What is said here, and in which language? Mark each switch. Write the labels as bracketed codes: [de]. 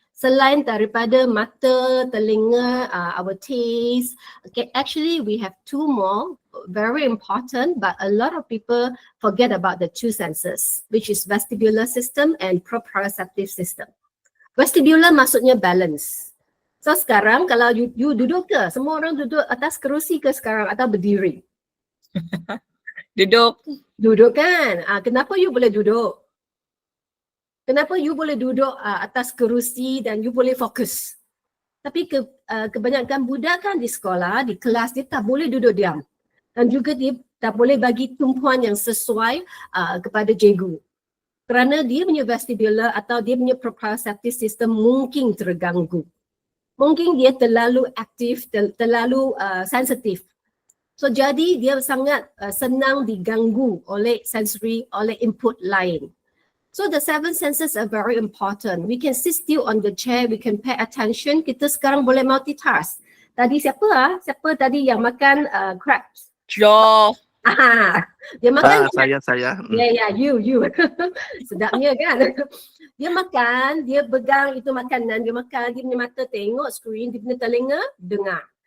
[ms] Selain daripada mata, telinga, [en] our taste. Okay, actually we have 2 more, very important, but a lot of people forget about the 2 senses, which is vestibular system and proprioceptive system. [ms] Vestibular maksudnya balance. So sekarang kalau you duduk ke? Semua orang duduk atas kerusi ke sekarang atau berdiri? Duduk kan? Kenapa you boleh duduk? Kenapa you boleh duduk atas kerusi dan you boleh fokus? Tapi kebanyakan budak kan di sekolah, di kelas dia tak boleh duduk diam. Dan juga dia tak boleh bagi tumpuan yang sesuai kepada cikgu. Kerana dia punya vestibular atau dia punya proprioceptive system mungkin terganggu. Mungkin dia terlalu aktif, terlalu sensitif. So jadi dia sangat senang diganggu oleh sensory, oleh input lain. [en] So the 7 senses are very important. We can sit still on the chair, we can pay attention. [ms] Kita sekarang boleh multitask. Tadi siapa Siapa tadi yang makan crabs? Joe. Dia makan Saya. Yeah, you. Sedapnya kan? Dia makan, dia pegang itu makanan, dia makan, dia punya mata tengok screen, dia punya telinga dengar.